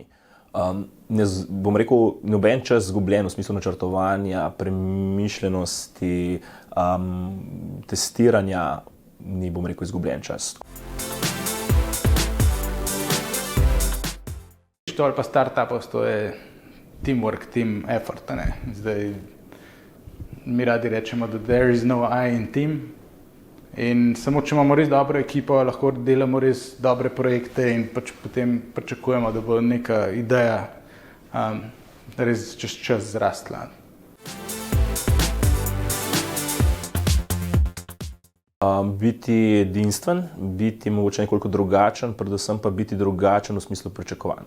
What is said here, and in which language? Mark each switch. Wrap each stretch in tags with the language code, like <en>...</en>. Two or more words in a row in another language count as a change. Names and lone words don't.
<sl>Bom rekel, noben čas izgubljen v smislu načrtovanja, premišljenosti, testiranja, ni, bom rekel, izgubljen čas. To ali pa startupov, to je</sl> <en>teamwork, team effort.</en> <sl>Ne? Zdaj, mi radi rečemo, da</sl> <en>there is no I in team.</en> <sl>In samo, če imamo res dobro ekipo, lahko delamo res dobre projekte in pač potem pričakujemo, da bo neka ideja res čez čas zrastla. Biti edinstven, biti mogoče nekoliko drugačen, predvsem pa biti drugačen v smislu pričakovanj.</sl>